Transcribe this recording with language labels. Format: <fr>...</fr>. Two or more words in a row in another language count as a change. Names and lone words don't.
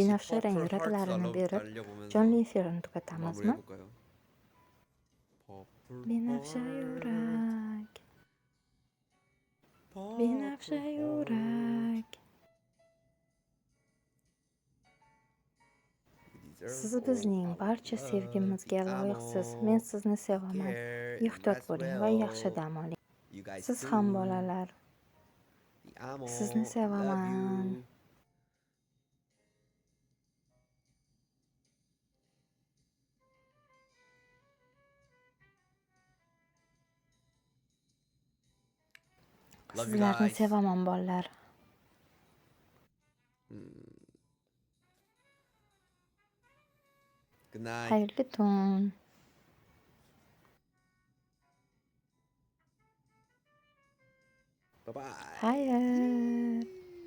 <uz>binafsha rang</uz> <en>Purple Hearts</en> <uz>yuраklarini berib,</uz> <ko>달려보면서</ko> <uz>jonli efirni tugatamizmi?</uz> <ko>마무리해볼까요? Purple</ko> <uz>Binafsha</uz> <en>Hearts,</en> <uz>yurak,</uz> <en>Purple</en> <uz>binafsha</uz> <en>Hearts.</en> <uz>yurak.</uz> <en>You deserve</en> <uz>Siz</uz> <en>all</en> <uz>bizning</uz> <en>our</en> <uz>barcha</uz> <en>love.</en> <uz>sevgimizga</uz> <it>Ti</it> <uz>loyiqsiz.</uz> <it>amo,</it> <uz>Men sizni</uz> <en>take</en> <uz>sevaman.</uz> <en>care, and</en> <uz>Ehtiyot</uz> <en>rest</en> <uz>bo'ling va</uz> <en>well.</en> <uz>yaxshi dam oling.</uz> <en>You guys</en> <uz>Siz</uz> <en>too.</en> <uz>ham bolalar.</uz> <it>Ti amo,</it> <uz>Sizni</uz> <en>love</en> <uz>sevaman.</uz> <en>you. Love you</en> <uz>Sizlarni</uz> <en>guys.</en> <uz>sevaman bolalar.</uz> <en>Good night.</en> <uz>Xayrli tun.</uz> <en>Bye bye.</en> <uz>Xayr.</uz>